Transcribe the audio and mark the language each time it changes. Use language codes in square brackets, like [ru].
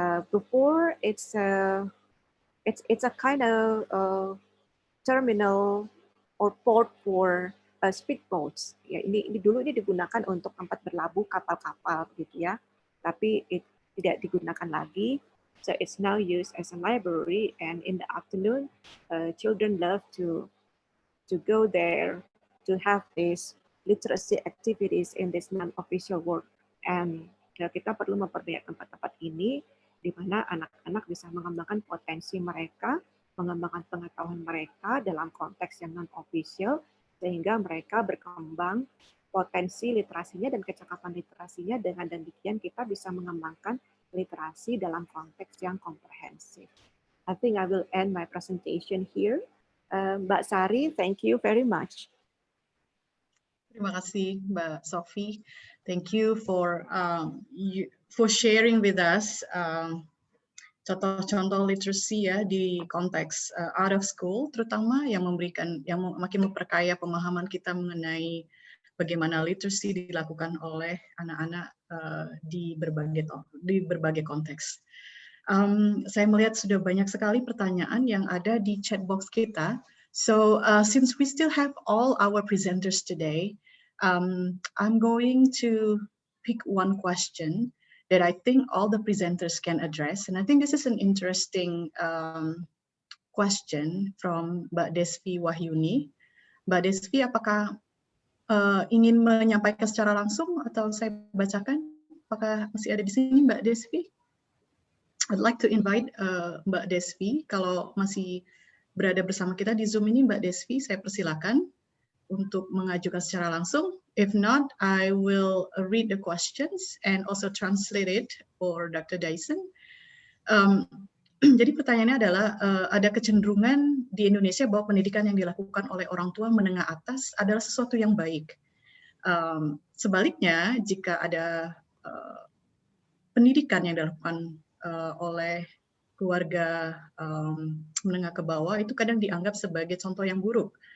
[en] Before it's a kind of terminal or port for speedboats. [id] Ya, ini dulu digunakan untuk tempat berlabuh kapal-kapal gitu ya. Tapi tidak digunakan lagi. [en] So it's now used as a library, and in the afternoon, children love to go there to have these literacy activities in this non-official work. [id] And kita perlu memperbanyak tempat-tempat ini di mana anak-anak bisa mengembangkan potensi mereka, mengembangkan pengetahuan mereka dalam konteks yang non-official, sehingga mereka berkembang potensi literasinya dan kecakapan literasinya. Dengan demikian kita bisa mengembangkan literasi dalam konteks yang komprehensif. [en] I think I will end my presentation here. Mbak Sari, thank you very much. [id] Terima kasih, Mbak Sophie. [en] Thank you for sharing with us [id] contoh-contoh literacy ya di konteks [en] out of school, [id] terutama yang makin memperkaya pemahaman kita mengenai bagaimana literacy dilakukan oleh anak-anak di berbagai konteks. Saya melihat sudah banyak sekali pertanyaan yang ada di chat box kita. [en] So since we still have all our presenters today, I'm going to pick one question that I think all the presenters can address. And I think this is an interesting question from Mbak Desvi Wahyuni. [id] Mbak Desvi, apakah ingin menyampaikan secara langsung atau saya bacakan? Apakah masih ada di sini Mbak Desvi? [en] I'd like to invite [id] Mbak Desvi, kalau masih berada bersama kita di Zoom ini, Mbak Desvi, saya persilakan untuk mengajukan secara langsung. [en] If not, I will read the questions and also translate it for Dr. Dyson. [id] Jadi pertanyaannya adalah, ada kecenderungan di Indonesia bahwa pendidikan yang dilakukan oleh orang tua menengah atas adalah sesuatu yang baik. Sebaliknya, jika ada pendidikan yang dilakukan oleh keluarga menengah ke bawah, itu kadang dianggap sebagai contoh yang buruk.